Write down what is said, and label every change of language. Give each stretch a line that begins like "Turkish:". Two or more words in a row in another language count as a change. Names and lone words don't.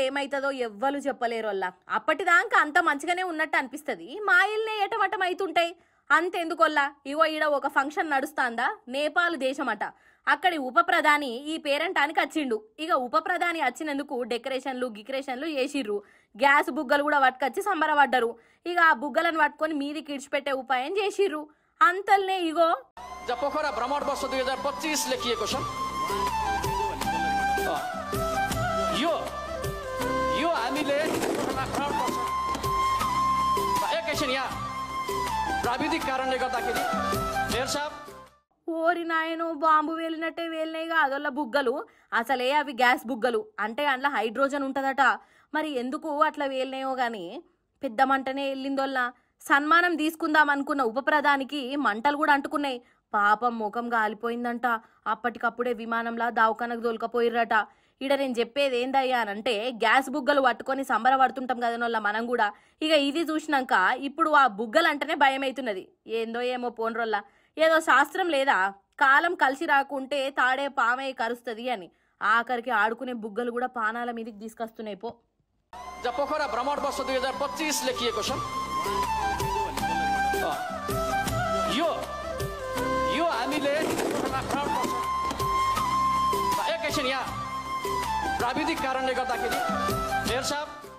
Telugu: ఏమైతుందో ఎవ్వరు చెప్పలేరోల్లా అప్పటిదాకా అంత మంచిగానే ఉన్నట్టు అనిపిస్తుంది మా ఇల్నే ఎటమటం అవుతుంటాయి అంతెందుకొల్లా ఇగో ఈడ ఒక ఫంక్షన్ నడుస్తాందా నేపాల్ దేశమట అక్కడి ఉప ప్రధాని ఈ పేరంటానికి వచ్చిండు ఇక ఉప ప్రధాని వచ్చినందుకు డెకరేషన్లు గికరేషన్లు చేసిర్రు గ్యాస్ బుగ్గలు కూడా పట్టుకొచ్చి సంబరపడ్డారు ఇక ఆ బుగ్గలను పట్టుకొని మీదికి ఇడిచిపెట్టే ఉపాయం చేసిర్రు అంతల్నే ఇగో
Nepali: पोखरा भ्रमण वर्ष 2025 लेखिएको छ यो यो हामीले एकैछिन यहाँ प्राविधिक कारणले गर्दाखेरि मेयर साहब
Telugu: ఓరి నాయనో బాంబు వేలినట్టే వేలినాయి కాదోళ్ళ బుగ్గలు అసలే అవి గ్యాస్ బుగ్గలు అంటే అందులో హైడ్రోజన్ ఉంటుందట మరి ఎందుకు అట్లా వేలినాయో గాని పెద్ద మంటనే వెళ్ళిందోళ్ళ సన్మానం తీసుకుందాం అనుకున్న ఉప ప్రధానికి మంటలు కూడా అంటుకున్నాయి పాపం ముఖం గాలిపోయిందంట అప్పటికప్పుడే విమానంలా దావకానకు దొలకపోయిర్రట ఇడ నేను చెప్పేది ఏందయ్యా అనంటే గ్యాస్ బుగ్గలు పట్టుకొని సంబరపడుతుంటాం కదనోళ్ళ మనం కూడా ఇక ఇది చూసినాక ఇప్పుడు ఆ బుగ్గలు అంటేనే భయం అవుతున్నది ఏందో ఏమో పోన్రోళ్ళ ఏదో శాస్త్రం లేదా కాలం కలిసి రాకుంటే తాడే పామై కరుస్తుంది అని ఆఖరికి ఆడుకునే బుగ్గలు కూడా పానాల మీదకి తీసుకొస్తున్నాయి పో
Nepali: पोखरा भ्रमण वर्ष 2025 लेखिएको छ यो यो हामीले एकैछिन यहाँ प्राविधिक कारणले गर्दाखेरि मेयर साहब